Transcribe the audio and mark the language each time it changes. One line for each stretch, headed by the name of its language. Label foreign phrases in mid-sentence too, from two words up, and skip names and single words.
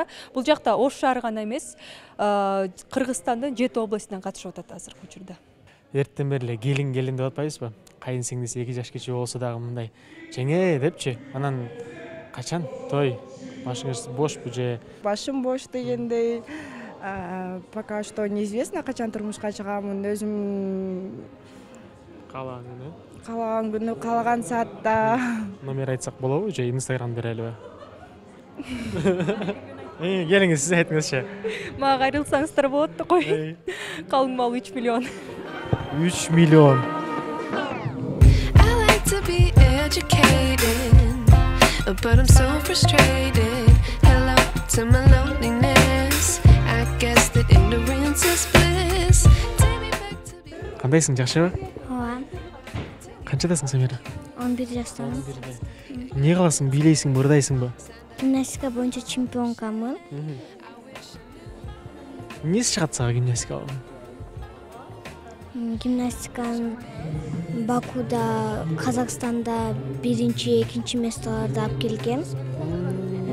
Kyrgyz: Бул жакта Ош шаары гана эмес, Кыргызстандын 7 областынан катышып атат азыркы учурда. Эртен бери эле келин деп атпайбызбы? Кайын сиңдиси 2 жаш кичи болсо дагы мындай жеңе депчи. Анан качан той? Башыңыз бошпу же? Башым бош дегендей,
Russian: пока что неизвестно,
Kyrgyz: качан турмушка чыгамын. Өзүм каалаган күнү, каалаган саатта. Номер айтсак болобу же Instagram берелиби? Келиңиз, сиз айтыңызчы. Мага кайрылсаңыздар болот да кой. Калың мал 3 миллион. 3 миллион.
English: I like to be educated, but I'm so frustrated. Hello to my loneliness. I guess that ignorance is bliss. Take me back to be.
Kyrgyz: Кандайсың, жакшыбы? Ооба. Канчадасың Самира? 11 жаштамын. Эмне кыласың, бийлейсиңби, ырдайсыңбы? Гимнастика боюнча чемпионкамын. Эмнеси чыгат сага гимнастикага? Гимнастиканы Бакуда, Казакстанда 1-2 местолорду алып келгем.